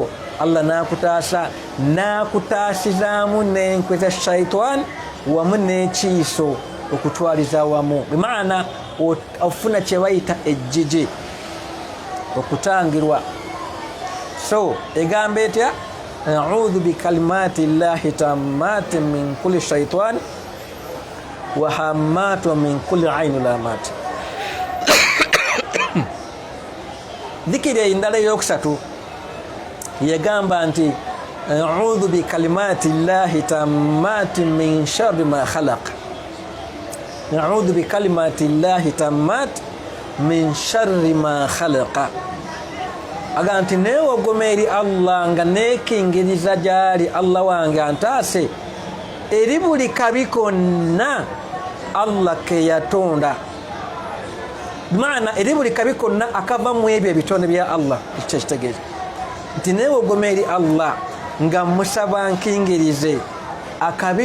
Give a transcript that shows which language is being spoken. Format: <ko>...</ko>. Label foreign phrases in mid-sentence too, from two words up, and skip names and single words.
<lg>Allah nakutaasizaamu n'enkwe za shaitan wamu n'ekiiso okutwaliza wamu bimaana ofuna kye bayita ejjiji okutangirwa so egamba etya</lg> <ar>أعوذ بكلمات الله التامة من كل شيطان وهامة ومن كل عين لامة</ar> <lg>dhikiri endala eyokusatu yagamba nti</lg> <ar>أعوذ بكلمات الله التامة من شر ما خلق أعوذ بكلمات الله التامة من شر ما خلق</ar> <lg>aganti newogoma eri Allah nga nekingiriza gyali Allah wange antaase eri buli kabi konna Allah ke yatonda bimaana eri buli kabi konna akava mu ebyo ebitonde bya Allah ekyo kitegeeza nti newogoma eri Allah nga musaba nkingirize akabi</lg>